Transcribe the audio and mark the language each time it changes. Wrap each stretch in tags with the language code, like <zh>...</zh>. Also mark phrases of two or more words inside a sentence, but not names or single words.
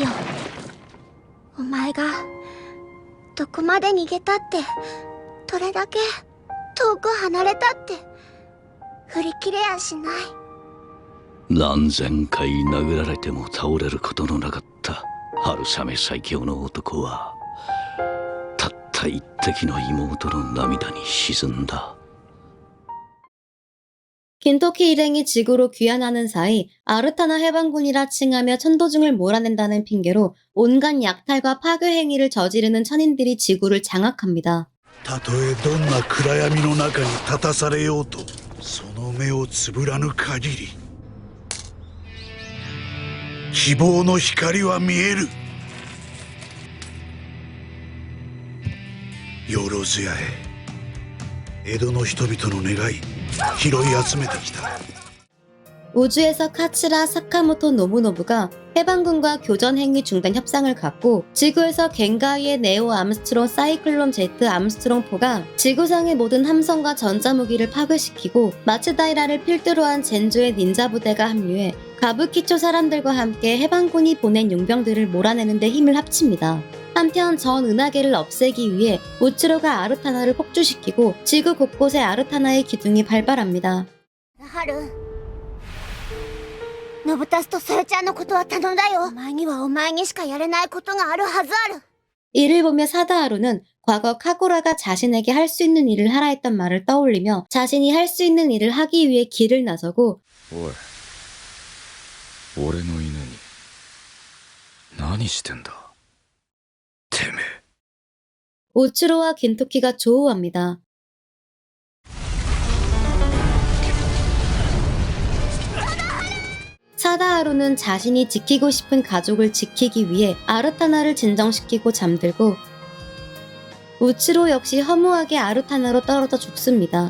<ja>お前がどこまで逃げたってどれだけ遠く離れたって振り切れやしない。何千回殴られても倒れることのなかった春雨最強の男はたった一滴の妹の涙に沈んだ。</ja> <ko>긴토키 일행이 지구로 귀환하는 사이 아르타나 해방군이라 칭하며 천도중을 몰아낸다는 핑계로 온갖 약탈과 파괴 행위를 저지르는 천인들이 지구를 장악합니다.</ko> <ja>たとえどんな暗闇の中に立たされようとその目をつぶらぬ限り希望の光は見える。よろずやへ江戸の人々の願い拾い集めてきた。</ja> <ko>우주에서 카츠라 사카모토 노부노부가 해방군과 교전 행위 중단 협상을 갖고 지구에서 겐가이의 네오 암스트롱 사이클론 제트 암스트롱 4가 지구상의 모든 함성과 전자무기를 파괴시키고 마츠다이라를 필두로 한 젠조의 닌자 부대가 합류해 가부키초 사람들과 함께 해방군이 보낸 용병들을 몰아내는 데 힘을 합칩니다. 한편 전 은하계를 없애기 위해 우츠로가 아르타나를 폭주시키고 지구 곳곳에 아르타나의 기둥이 발발합니다.</ko> <ja>春ノブタスとさやちゃんのことは頼んだよ。お前にはお前にしかやれないことがあるはずある。</ja> <ko>이를 보며 사다하루는 과거 카구라가 자신에게 할 수 있는 일을 하라 했던 말을 떠올리며 자신이 할 수 있는 일을 하기 위해 길을 나서고</ko> <ja>おい俺の犬に何してんだてめえ。</ja> <ko>우츠로와 긴토키가 조우합니다. 사다하루는 자신이 지키고 싶은 가족을 지키기 위해 아르타나를 진정시키고 잠들고 우츠로 역시 허무하게 아르타나로 떨어져 죽습니다.</ko>